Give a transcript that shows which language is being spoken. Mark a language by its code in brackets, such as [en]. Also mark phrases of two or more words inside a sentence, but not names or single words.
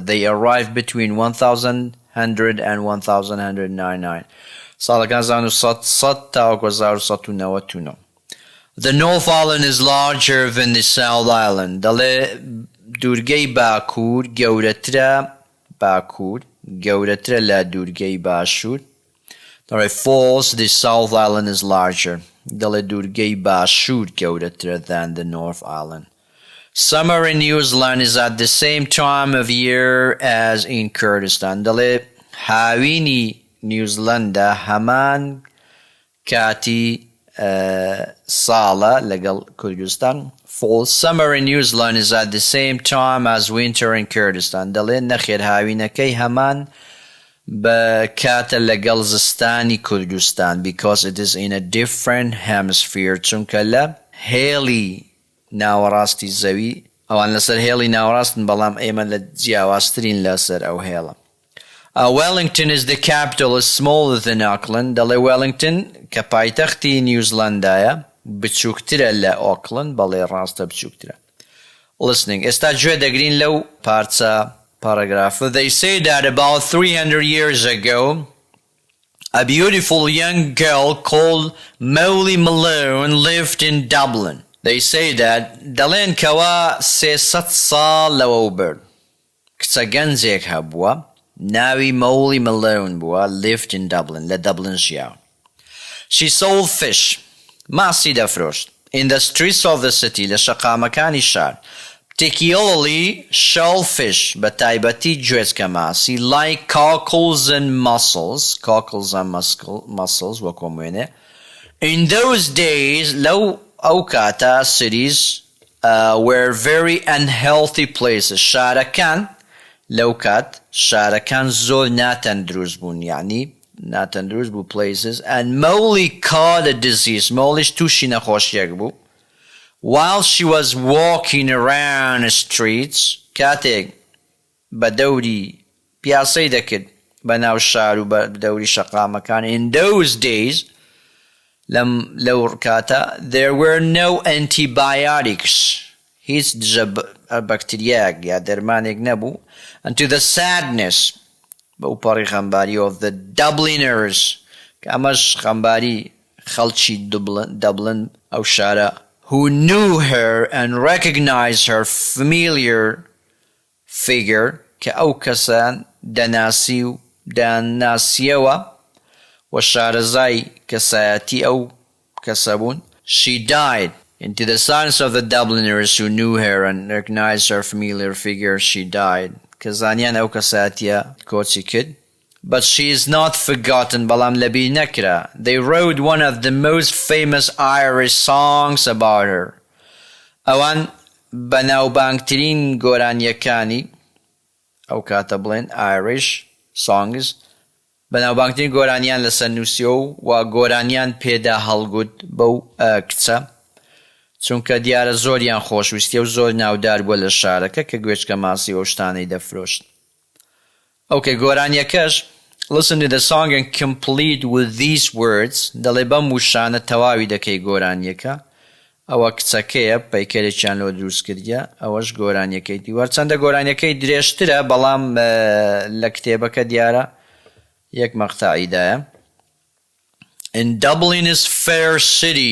[en] They arrived between 1100 and 1199 ساڵەکان 1900 تا 1999. The North Island is larger than the South Island. [ckb] دەڵێ دوورگەی باکوور گەورەترە لە دوورگەی باشوور. [en] دەڵێ false, the South Island is larger. [ckb] دەڵێ دوورگەی باشوور گەورەترە [en] than the North Island. Summer in New Zealand is at the same time of year as in Kurdistan. [ckb] دەڵێ هاوینی نیوزیلەندا هەمان کاتی ساڵە لەگەڵ کوردستان. [en] False. Summer in New Zealand is at the same time as winter in Kurdistan. [ckb] دەڵێ نەخێر هاوینەکەی هەمان بە کاتە لەگەڵ زستانی کوردستان [en] because it is in a different hemisphere. [ckb] چونکە لە هێڵی ناوەڕاستی زەوی ئەوان لەسەر هێڵی ناوەڕاستن بەڵام ئێمە لە جیاوازترین لەسەر ئەو هێڵە. [en] Wellington is the capital, is smaller than Auckland. [ckb] دەڵێ Wellington کە پایتەختی نیوزیلەندایە بچووکترە لە Auckland. بەڵێ ڕاستە بچووکترە. Listening. ئێستا گوێ دەگرین لەو پارچە paragraph. [en] They say that about 300 years ago, a beautiful young girl called Molly Malone lived in Dublin. They say that [ckb] دەڵێن کەوا 300 ساڵ لەوە برد. کچە گەنجێک هەبووە ناوی Molly Malone بووە [en] lived in Dublin. [ckb] لە Dublin ژیاوە. [en] She sold fish. [ckb] ماسی دەفرۆشت. [en] In the streets of the city. [ckb] لە شەقامەکانی شار. [en] Particularly shellfish, [ckb] بەتایبەتی گوێچکە ماسی, [en] like cockles and mussels. Cockles and mussels [ckb] وەکو موێنێ. [en] In those days, [ckb] لەو ئەو کاتە [en] cities were very unhealthy places. [ckb] شارەکان لەو کات شارەکان زۆر ناتەندروست بوون. یعنی ناتەندروست بوو places. [en] And Molly caught a disease. [ckb] Mollyش تووشی نەخۆشیەک بوو. [en] While she was walking around the streets, [ckb] کاتێک بە دەوری پیاسەی دەکرد بەناو شار و بە دەوری شەقامەکان. [en] In those days, [ckb] لەو کاتە, [en] there were no antibiotics. [ckb] هیچ دژە بەکتریایەک یا دەرمانێک نەبوو. [en] And to the sadness, [ckb] بەو پەڕی خەمباری [en] of the Dubliners, [ckb] کە ئەمەش خەمباری خەڵکی Dublin ئەو شارە, [en] who knew her and recognized her familiar figure, [ckb] کە ئەو کەسان دەناسیەوە و شارەزای کەسایەتی ئەو کەسە بوون. [en] She died. Into the silence of the Dubliners who knew her and recognized her familiar figure, she died. [ckb] کە زانیان ئەو کەسایەتیە کۆچی کرد. [en] But she is not forgotten. [ckb] بەڵام لەبیر نەکرا. [en] They wrote one of the most famous Irish songs about her. [ckb] ئەوان بەناوبانگترین گۆرانیەکانی ئەو کاتە بڵێن [en] Irish songs [ckb] بەناوبانگترین گۆرانیان لەسەر نووسیەوە و گۆرانیان پێدا هەڵگوت بەو کچە چونکە دیارە زۆریان خۆشویستیە و زۆر ناودار بووە لە شارەکە کە گوێچکە ماسی و شتانەی دەفرۆشت. Okay, گۆرانیەکەش. [en] Listen to the song and complete with these words. [ckb] دەڵێ بەم وشانە تەواوی دەکەی گۆرانیەکە. ئەوە کچەکەیە پەیکەرێکیان لۆ دروست کردیە. ئەوەش گۆرانیەکەی دیوار. چەندە گۆرانیەکەی درێژترە بەڵام لە کتێبەکە دیارە یەک مەقتەعیدایە. [en] In Dublin is fair city.